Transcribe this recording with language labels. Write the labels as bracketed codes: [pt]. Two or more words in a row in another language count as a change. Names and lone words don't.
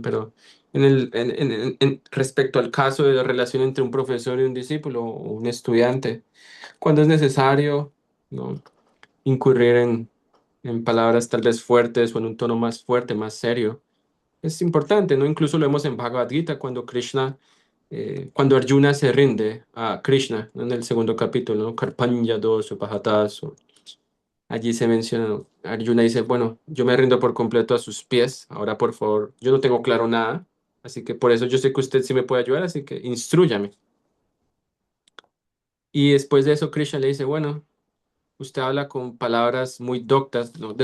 [es] Pero respecto al caso de la relación entre un profesor y un discípulo o un estudiante, cuando es necesario, ¿no? Incurrir en palabras tal vez fuertes o en un tono más fuerte, más serio. Es importante, ¿no? Incluso lo vemos en Bhagavad Gita cuando cuando Arjuna se rinde a Krishna, ¿no? En el segundo capítulo, ¿no? [sa] कार्पण्य दोषो पजतसो. [es] Allí se menciona, ¿no? Arjuna dice, bueno, yo me rindo por completo a sus pies, ahora por favor, yo no tengo claro nada, así que por eso yo sé que usted sí me puede ayudar, así que instrúyame. Y después de eso Krishna le dice, bueno, usted habla con palabras muy doctas, ¿no?